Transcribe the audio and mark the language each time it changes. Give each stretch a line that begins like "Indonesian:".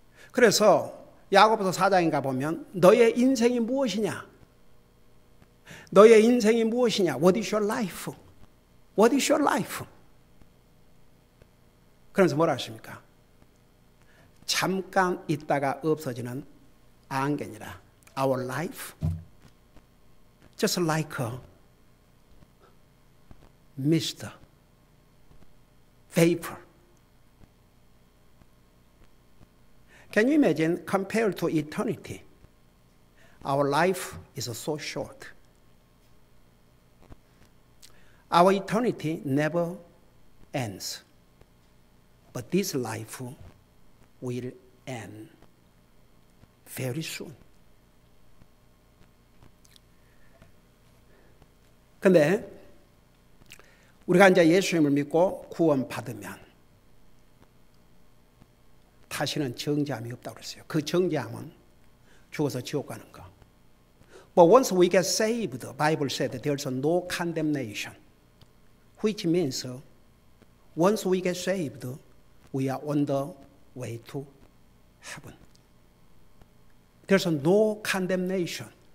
Korean: 그래서 야고보서 4장인가 보면 너의 인생이 무엇이냐? 너의 인생이 무엇이냐?
English: What is your life? What is your life?
Korean: 그러면서 뭐라 하십니까? 잠깐 있다가 없어지는 안개니라.
English: Our life, just like a mist vapor. Can you imagine, compared to eternity, our life is so short. Our eternity never ends. But this life will end very soon.
Korean: 근데 우리가 이제 예수님을 믿고 구원받으면 다시는 정죄함이 없다고 그랬어요. 그 정죄함은 죽어서 지옥 가는 거.
English: But once we get saved, the Bible said that there's no condemnation, which means once we get saved, we are on the way to heaven. There's no condemnation.